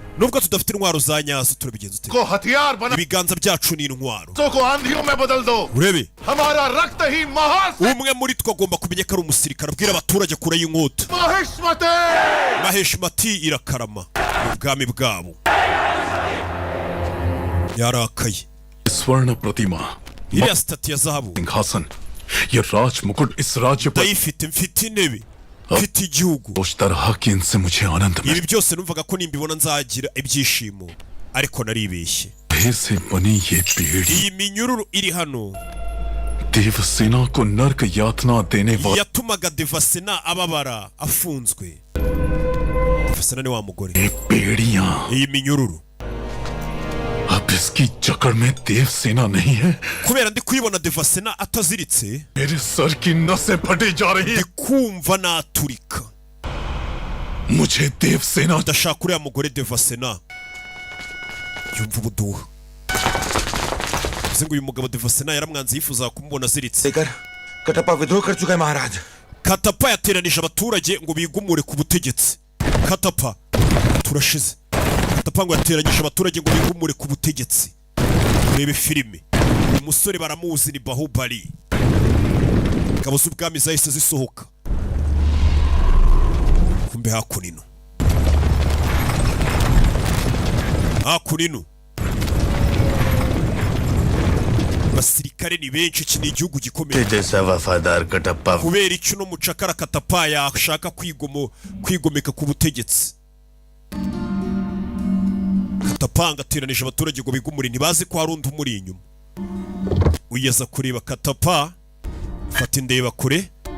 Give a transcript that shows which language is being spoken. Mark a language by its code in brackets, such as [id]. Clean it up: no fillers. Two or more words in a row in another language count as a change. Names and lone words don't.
[rw] Nubwo tudafite intwaro za nyazo, turabigenza ute? Ibiganza byacu ni intwaro. Urebe, umwe muri twe agomba kumenya ko ari umusirikare. Abwira abaturage kure y'inkota. Maheshmati irakarama ubwami bwabo. Yarakaye. [hi] स्वर्ण प्रतिमा, [rw] iriya stati ya zahabu [hi] सिंहासन, ये राज मुकुट इस राज्य पर [rw] mfite intebe, mfite igihugu. [hi] उस तरह की इनसे मुझे आनंद मिला। [rw] Ibi byose numvaga ko nimbibona nzagira ibyishimo, ariko naribeshye. [hi] से बनी ये पीढ़ी, [rw] iyi minyururu iri hano [hi] देवसेना को नरक यातना देने वाली [rw] yatumaga Devasena ababara afunzwe. Devasena ni wa mugore. [hi] पीढ़ियां, [rw] iyi minyururu [hi] अब इसकी जकड़ में देवसेना नहीं है। [rw] kubera ndi kuyibona Devasena ataziritse, [hi] मेरे सर की नसें फटी जा रही है। [rw] kumva naturika. [hi] मुझे देवसेना [rw] ndashaka uriya mugore Devasena. Yumva ubuduha. Uyu mugabo Devasena yaramwanze, yifuza kumubona aziritse. [hi] कटप्पा विद्रोह कर चुका है महाराज। [rw] Katapa yateranije abaturage ngo bigumure ku butegetsi. Katapa turashize. Katapa ngo yateranyije abaturage ngo bigumure ku butegetsi. Rebe filime. Umusore baramuzi ni Bahubali. Ngabo z'ubwami zahise zisohoka. Kumbe hakunino. Hakunino. Basirikare ni benshi, iki ni igihugu gikomeye. [hi] जैसा वफादार कटप्पा [rw] Kubera icyo no mucakara Katapa yashaka kwigomeka ku butegetsi. Katapa ngateranije abaturage ngo bigumure, ntibazi ko hari undi umuri inyuma. Uyaza kureba Katapa, fata indeba kure.